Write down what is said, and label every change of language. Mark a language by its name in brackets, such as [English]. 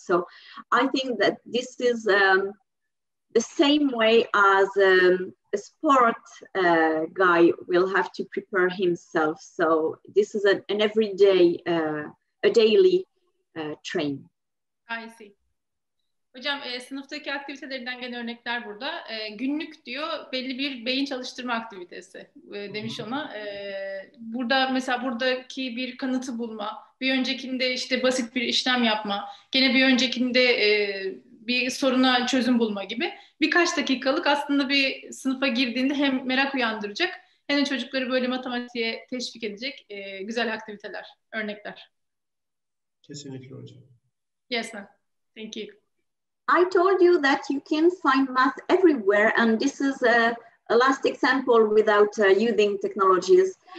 [English] So I think that this is the same way as a sport guy will have to prepare himself. So this is an everyday, a daily train. I see. [Turkish] Hocam sınıftaki aktivitelerinden gelen örnekler burada. Günlük diyor belli bir beyin çalıştırma aktivitesi demiş ona. Burada mesela buradaki bir kanıtı bulma, bir öncekinde işte basit bir işlem yapma, gene bir öncekinde bir soruna çözüm bulma gibi birkaç dakikalık aslında bir sınıfa girdiğinde hem merak uyandıracak hem de çocukları böyle matematiğe teşvik edecek güzel aktiviteler, örnekler. Kesinlikle hocam. [English] Yes ma'am. Thank you. I told you that you can find math everywhere, and this is a last example without using technologies.